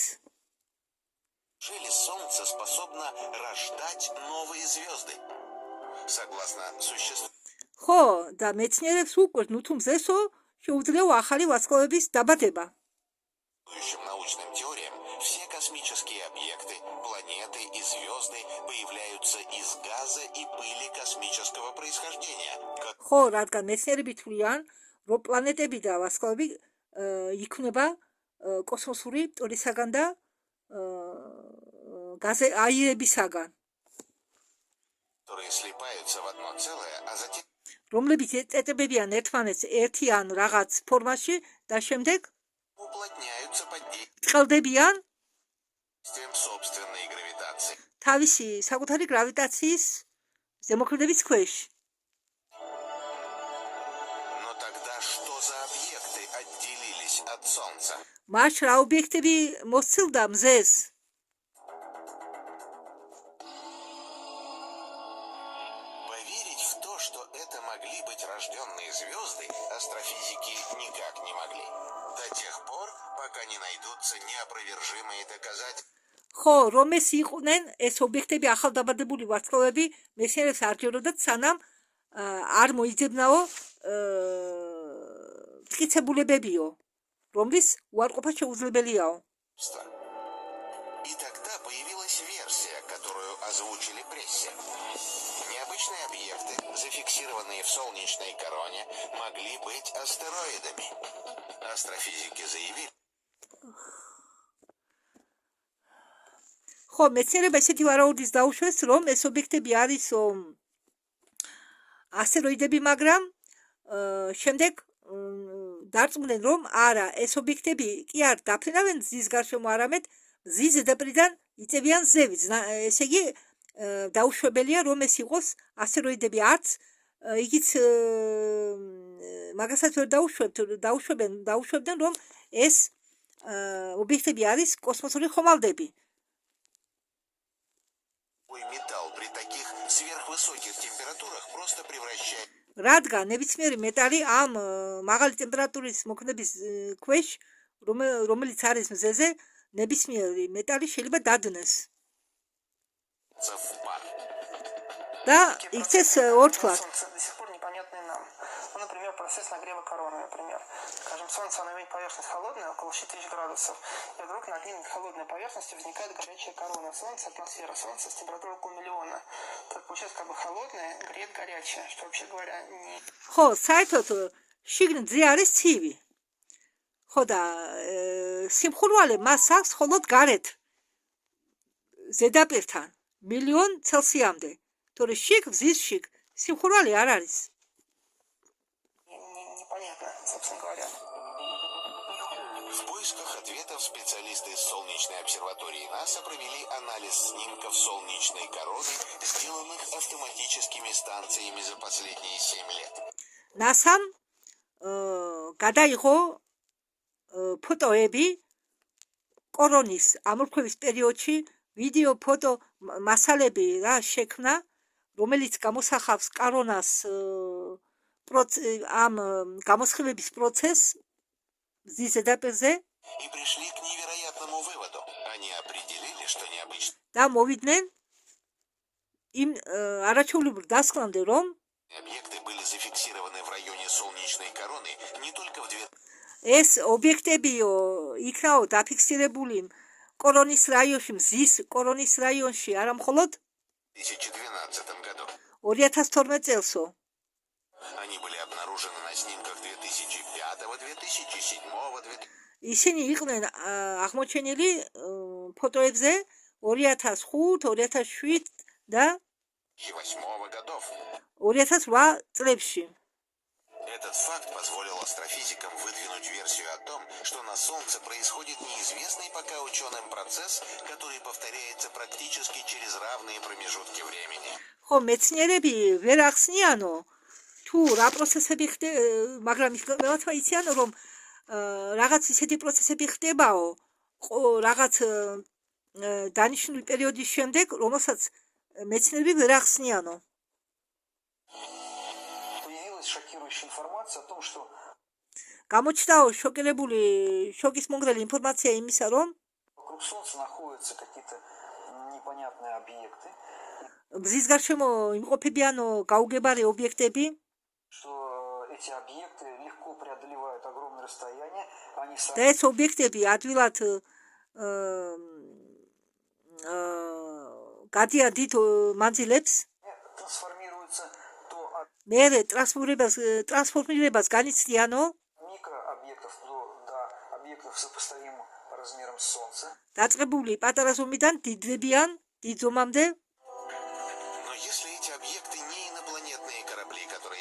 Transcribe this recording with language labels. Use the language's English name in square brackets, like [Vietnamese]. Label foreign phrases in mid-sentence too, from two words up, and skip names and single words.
[Russian] Неужели Солнце способно рождать новые звезды? Согласно существующим [Georgian] ხო, და მეცნიერებს უკვე თუ მზესო შეუძლია ახალი ვარსკვლავების დაბადება. [Russian] научным теориям все космические объекты, планеты и звезды появляются из газа и пыли космического происхождения. [Georgian] ხო, რადგან მეცნიერები თვლიან, რომ პლანეტები და ვარსკვლავები იქმნება კოსმოსური მტვრისაგან და აირებისაგან, [Russian] которые слипаются в одно целое, а затем [Georgian] რომლებიც ეწებებიან ერთმანეთს ერთი ან რაღაც ფორმაში და შემდეგ [Russian] уплотняются под [Georgian] წყალდებიან [Russian] действием собственной гравитации. [Georgian] თავისი საკუთარი გრავიტაციის ზემოქმედების ქვეშ. [Russian] Но тогда что за объекты отделились от Солнца? [Georgian] მას რა ობიექტები მოსცილდა მზეს? [Russian] Поверить в то, что это могли быть рожденные звезды, астрофизики никак не могли. До тех пор, пока не найдутся неопровержимые доказательства. [Georgian] ხო, რომ ეს იყვნენ ეს ობიექტები ახალდაბადებული ვარსკვლავები, მეცნიერებს არ ჯეროდათ, სანამ არ მოიძებნაო მტკიცებულებებიო, რომლის უარყოფა შეუძლებელიაო. [Russian] И тогда появилась версия, которую озвучили прессе. Необычные объекты, зафиксированные в солнечной короне, могли быть астероидами. Астрофизики заявили, [Georgian] ხო, მეცნიერება ესეთი ვარაუდის დაუშვეს, რომ ეს ობიექტები არის ასტეროიდები, მაგრამ შემდეგ დარწმუნდნენ, რომ არა, ეს ობიექტები კი არ დაფრინავენ მზის გარშემო, არამედ მზის ზედაპირიდან იწევიან ზევით. ესე იგი, დაუშვებელია, რომ ეს იყოს ასტეროიდები, არც იგიც მაგასაც ვერ დაუშვებდნენ, რომ ეს ობიექტები არის კოსმოსური ხომალდები. [Russian] металл при таких сверхвысоких температурах просто превращает [Georgian] რადგან ნებისმიერი მეტალი ამ მაღალი ტემპერატურის მოქმედების ქვეშ, რომელიც არის მზეზე, ნებისმიერი მეტალი შეიძლება დადნეს [Russian] в пар. [Georgian] და იქცეს ორთქლად. [Russian] Солнце до сих пор непонятны нам. Ну, например, процесс нагрева короны, например. Скажем, Солнце, оно имеет поверхность холодная, около 6000 градусов, и вдруг над ним, над холодной поверхностью, возникает горячая корона. Солнце, атмосфера Солнца с температурой около миллиона. Так получается, как бы холодное греет горячее, что, вообще говоря, не... [Georgian] ხო, საერთოდ შიგნით არის ცივი. ხო და სიმხურვალე მას აქვს მხოლოდ გარეთ ზედაპირთან 1,000,000 ცელსიამდე. თორე შიგ მზის შიგ სიმხურვალე არ არის. [Russian] непонятно, собственно говоря. В поисках ответов специалисты из Солнечной обсерватории НАСА провели анализ снимков солнечной короны, сделанных автоматическими станциями за последние 7 лет. [Georgian] ნასამ გადაიღო ფოტოები კორონის ამორფების პერიოდში, ვიდეო ფოტო მასალები რა შექმნა, რომელიც გამოსახავს კორონას ამ გამოსხივების პროცესს მზის ზედაპირზე [Russian] И пришли к невероятному выводу. Они определили, что необычные [Georgian] და მოვიდნენ იმ არაჩვეულებრივ დასკვნამდე, რომ [Russian] объекты были зафиксированы в районе солнечной короны не только в [Georgian] ეს ობიექტებიო იქნაო დაფიქსირებული კორონის რაიონში, მზის კორონის რაიონში, არა მხოლოდ [Russian] 2012 году. [Georgian] 2012 წელსო. [Russian] Они были обнаружены на снимках 2005, 2007, 2000. [Georgian] ისინი იყვნენ აღმოჩენილი ფოტოებზე 2005, 2007 და [Russian] 2008 годов. [Georgian] 2008 წლებში. [Russian] Этот факт позволил астрофизикам выдвинуть версию о том, что на Солнце происходит неизвестный пока ученым процесс, который повторяется практически через равные промежутки времени. [Georgian] ხო, მეცნიერები ვერ ახსნიანო თუ რა პროცესები ხდება, მაგრამ რაღაცა იციან, რომ რაღაც ისეთი პროცესები ხდებაო, რაღაც დანიშნული პერიოდის შემდეგ, რომელსაც მეცნიერები ვერ ახსნიანო. [Russian] Появилась шокирующая информация о том, что [Georgian] გამოჩნდაო შოკირებული შოკის მომგრელი ინფორმაცია იმისა, რომ [Russian] Вокруг Солнца находятся какие-то непонятные объекты, [Georgian] მზის გარშემო იმყოფებიანო გაუგებარი ობიექტები, [Russian] что эти объекты легко преодолевают огромное расстояние, они [Georgian] და [Russian] сами [Georgian] ეს ობიექტები ადვილად გადიან დიდ მანძილებს, [Russian] трансформируются то от [Georgian] მერე ტრანსფორმირებას განიცდიანო, [Russian] микрообъектов до объектов сопоставимых по размерам с Солнца. [Georgian] დაწყებული პატარა ზომიდან დიდდებიან, დიდ ზომამდე. [Russian] Но если эти объекты не инопланетные корабли, которые